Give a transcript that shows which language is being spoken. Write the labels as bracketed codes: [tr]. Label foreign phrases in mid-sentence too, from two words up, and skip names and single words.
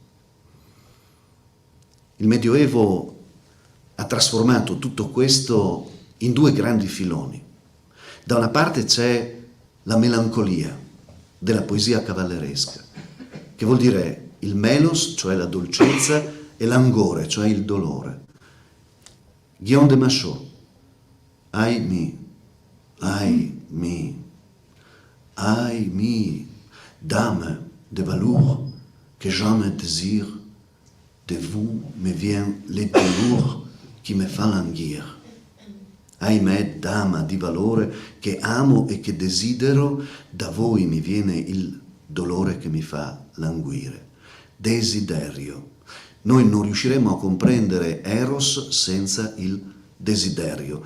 [it] Il Medioevo ha trasformato tutto questo in due grandi filoni. Da una parte c'è la melancolia della poesia cavalleresca, che vuol dire il melos, cioè la dolcezza, e l'angore, cioè il dolore. [fr] Guillaume de Machaut, ai mi, dame de velours, que jamais désire, de vous me vient les douleurs qui me font languir. [it] Ahimè, dama di valore, che amo e che desidero, da voi mi viene il dolore che mi fa languire. Desiderio. Noi non riusciremo a comprendere Eros senza il desiderio.